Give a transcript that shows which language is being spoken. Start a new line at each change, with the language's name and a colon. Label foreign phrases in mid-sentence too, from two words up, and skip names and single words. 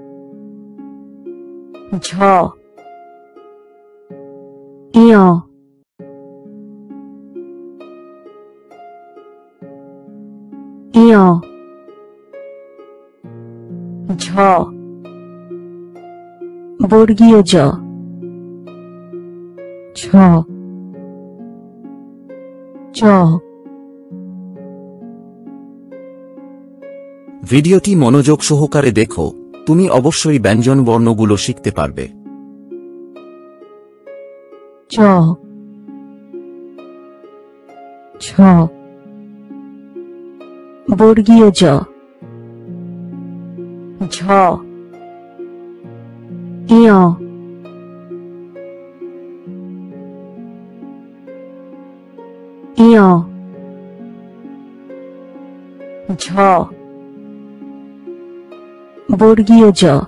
Bangla: ঝ ইয় ইয় ঝ বর্গীয় জ ছ চ। ভিডিওটি মনোযোগ সহকারে দেখো, তুমি অবশ্যই ব্যঞ্জন বর্ণগুলো শিখতে পারবে। চ ছ বর্গীয় জ ঝ ইয় ইয় ঝ বর্গীয় জ